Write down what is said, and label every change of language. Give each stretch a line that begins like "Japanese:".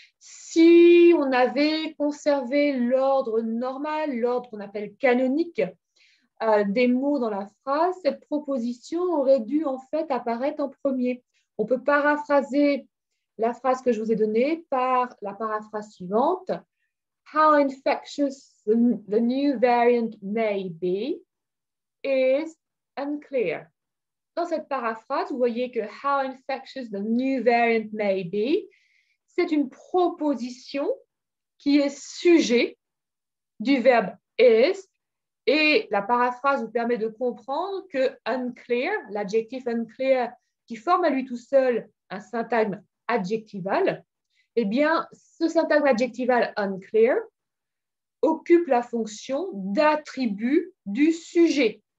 French: Si on avait conservé l'ordre normal, l'ordre qu'on appelle canonique, des mots dans la phrase, cette proposition aurait dû en fait apparaître en premier. On peut paraphraser la phrase que je vous ai donnée par la paraphrase suivante.
English: How infectious the new variant may be is unclear.
French: Dans cette paraphrase, vous voyez que
English: how infectious the new variant may be,
French: c'est une proposition qui est sujet du verbe is, et la paraphrase vous permet de comprendre que unclear, l'adjectif unclear qui forme à lui tout seul un syntagme adjectival, eh bien, ce syntagme adjectival unclear occupe la fonction d'attribut du sujet.